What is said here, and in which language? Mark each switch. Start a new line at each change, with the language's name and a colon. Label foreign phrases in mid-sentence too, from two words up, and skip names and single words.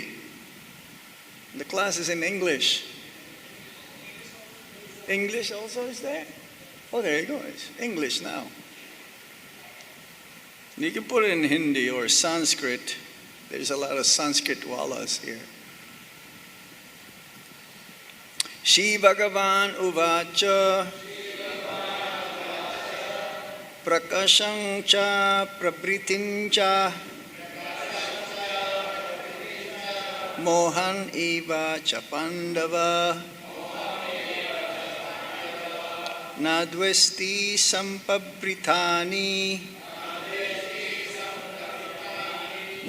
English: The class is in English. English also is there? Oh, there you go. It's English now. You can put it in Hindi or Sanskrit. There's a lot of Sanskrit wallas here.
Sanskrit: श्री-भगवान् उवाच प्रकाशं च प्रवृत्तिं च मोहम् एव च पाण्डव न द्वेष्टि सम्प्रवृत्तानि